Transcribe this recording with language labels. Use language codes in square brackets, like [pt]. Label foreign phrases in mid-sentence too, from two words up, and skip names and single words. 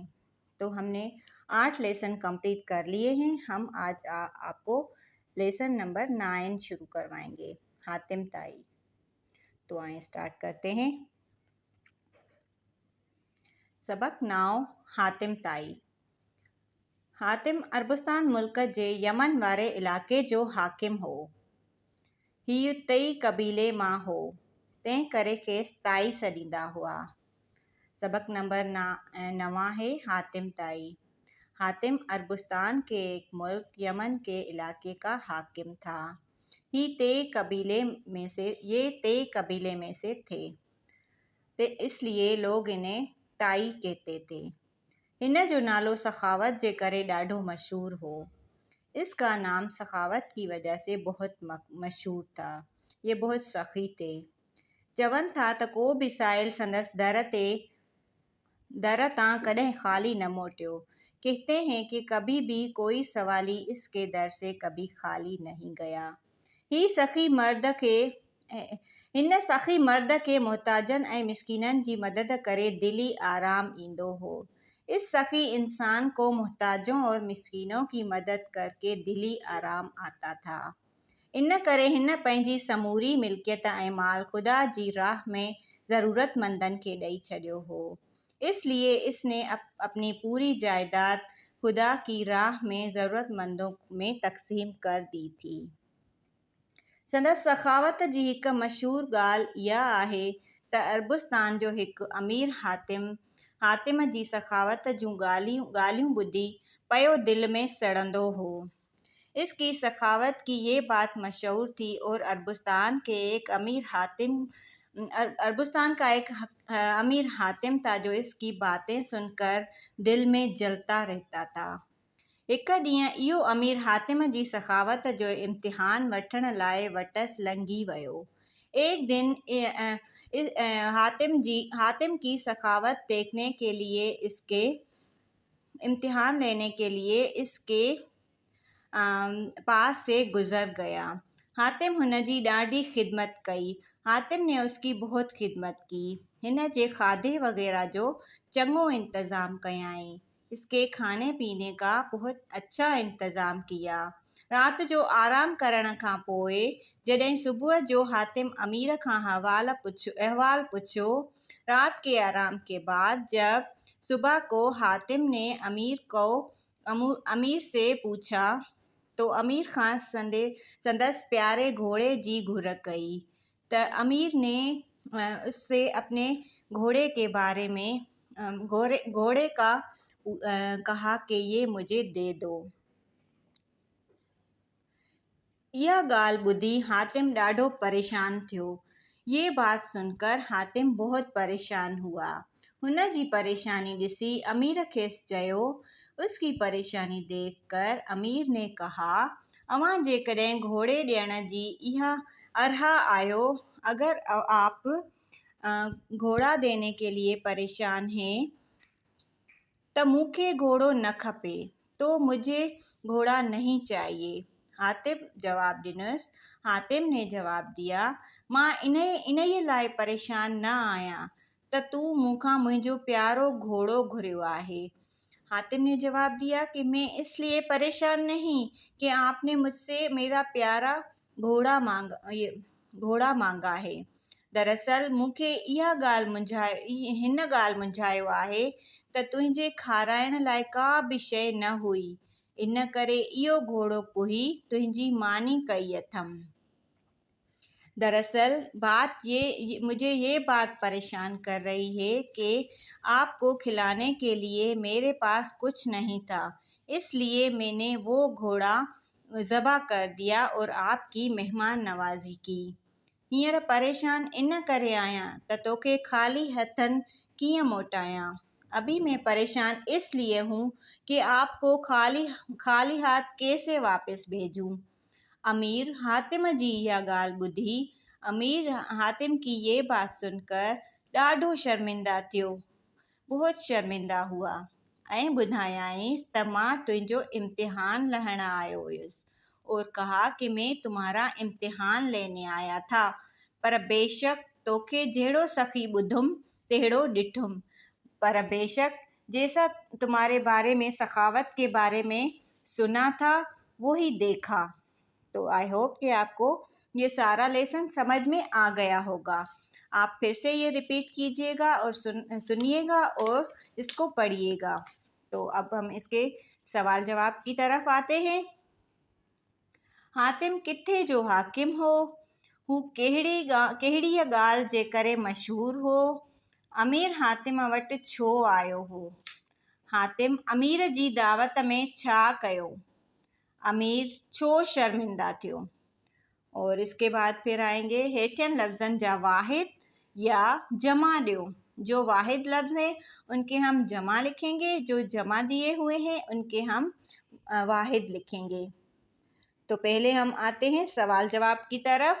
[hi] तो हमने 8 लेसन कंप्लीट कर लिए हैं। हम आज आपको [en] lesson number [hi] 9 शुरू करवाएंगे, हातिम ताई। तो आए स्टार्ट करते हैं। सबक 9 हातिम ताई। [sd] हातिम अरबुस्तान मुल्क जे यमन वारे इलाके जो हाकिम हो। हीउ तई कबीले मां हो, तंहिं करे खेसि ताई सॾींदा हुआ। [hi] सबक नंबर 9 है हातिम ताई। हातिम अरबुस्तान के एक मुल्क यमन के इलाके का हाकिम था। ये ते कबीले में से थे, तो इसलिए लोग इन्हें ताई कहते थे। [sd] हिन जो नालो सखावत जे करे ॾाढो मशहूर हो। [hi] इसका नाम सखावत की वजह से बहुत मशहूर था। ये बहुत सखी थे। [sd] चवनि था त को बि साइल संदसि दर तां कॾहिं खाली न मोटियो। [hi] कहते हैं कि कभी भी कोई सवाली इसके दर से कभी खाली नहीं गया। [sd] हिन सखी मर्द के मोहताजन ऐं मिस्कीनन जी मदद करे दिली आराम ईंदो हो। [hi] इस सखी इंसान को मोहताजों और मिस्कीनों की मदद करके दिली आराम आता था। [sd] इन करे हिन पंहिंजी समूरी मिल्कियत ऐं माल खुदा जी राह में ज़रूरतमंदन के ॾेई छॾियो हो। [hi] इसलिए इसने अपनी पूरी जायदाद खुदा की राह में ज़रूरतमंदों में तक़सीम कर दी थी। [sd] संदसि सखावत जी हिकु मशहूर ॻाल्हि इहा आहे त अरबुस्तान जो हिकु अमीर हातिम जी सखावत जूं ॻाल्हियूं ॿुधी पयो दिल में सड़ंदो हो। [hi] इसकी सखावत की ये बात मशहूर थी और अरबुस्तान का एक अमीर हातिम था जो इसकी बातें सुनकर दिल में जलता रहता था। [sd] हिकु ॾींहुं इहो अमीर हातिम जी सखावत जो इम्तिहान वठण लाइ वटसि लंघी वियो। [hi] एक दिन हातिम की सखावत देखने के लिए इसके इम्तिहान लेने के लिए इसके पास से गुजर गया। [sd] हातिम हुन जी ॾाढी खिदमत कई। [hi] हातिम ने उसकी बहुत खिदमत की। [sd] हिन जे खाधे वगैरह जो चङो इंतज़ाम कयाई। [hi] इसके खाने पीने का बहुत अच्छा इंतज़ाम किया। [sd] रात जो आराम करण खां पोइ जॾहिं सुबुह जो हातिम अमीर खां अहवाल पुछो। [hi] रात के आराम के बाद जब सुबह को हातिम ने अमीर से पूछा तो [sd] अमीर खान संदसि प्यारे घोड़े जी घुर कई। [hi] त अमीर ने उससे अपने घोड़े के बारे में घोड़े का कहा कि ये मुझे दे दो। [sd] यह ॻाल्हि ॿुधी हातिम ॾाढो परेशान थियो। [hi] ये बात सुनकर हातिम बहुत परेशान हुआ। [sd] हुन जी परेशानी ॾिसी अमीर खेसि चयो। [hi] उसकी परेशानी देखकर अमीर ने कहा, [sd] अवां जेकॾहिं घोड़े ॾियण जी इहा अरहा आयो, [hi] अगर आप घोड़ा देने के लिए परेशान हैं [sd] तो मूंखे घोड़ो न खपे, [hi] तो मुझे घोड़ा नहीं चाहिए। हातिम ने जवाब दिया, [sd] मां इन लाइ परेशान न आहियां त तूं मूंखां मुंहिंजो प्यारो घोड़ो घुरियो आहे। [hi] हातिम ने जवाब दिया कि मैं इसलिए परेशान नहीं कि आपने मुझसे मेरा प्यारा घोड़ा मांगा है। [sd] दरअसल मूंखे हिन ॻाल्हि मुंझायो आहे त तुंहिंजे खाराइण लाइ का बि शइ न हुई। इन करे इहो घोड़ो पुही तुंहिंजी मानी कई अथमि। [hi] दरअसल मुझे ये बात परेशान कर रही है कि आपको खिलाने के लिए मेरे पास कुछ नहीं था, इसलिए मैंने वो घोड़ा ज़बा कर दिया और आपकी मेहमान नवाजी की। [sd] हींअर परेशान इन करे आहियां त तोखे ख़ाली हथनि कीअं मोटायां। [hi] अभी मैं परेशान इसलिए हूँ कि आपको खाली खाली हाथ कैसे वापस भेजूं। [sd] अमीर हातिम जी इहा ॻाल्हि ॿुधी [hi] अमीर हातिम की ये बात सुनकर [sd] ॾाढो शर्मिंदा थियो, [hi] बहुत शर्मिंदा हुआ [sd] ऐं ॿुधायांइसि त मां तुंहिंजो इम्तिहान लहण आयो हुयुसि [hi] और कहा कि मैं तुम्हारा इम्तिहान लेने आया था, [sd] पर बेशक तोखे जहिड़ो सखी ॿुधुमि तहिड़ो ॾिठुमि, [hi] पर बेशक जैसा तुम्हारे बारे में सखावत के बारे में सुना था वो ही देखा। तो [en] I hope [hi] कि आपको ये सारा लेसन समझ में आ गया होगा। आप फिर से ये रिपीट कीजिएगा और सुनिएगा और इसको पढ़िएगा। तो अब हम इसके सवाल जवाब की तरफ आते हैं। [sd] हातिम किथे जो हाकिम हो, हू कहिड़ी ॻाल्हि जे करे मशहूर हो, अमीर हातिम वटि छो आयो हो, हातिम अमीर जी दावत में छा कयो, अमीर छो शर्मिंदा थियो। [hi] और इसके बाद फिर आएंगे [sd] हेठियन लफ्ज़न जा वाहिद या जमा ॾियो। [hi] जो वाहिद लफ्ज़ है उनके हम जमा लिखेंगे, जो जमा दिए हुए हैं उनके हम वाहिद लिखेंगे। तो पहले हम आते हैं सवाल जवाब की तरफ।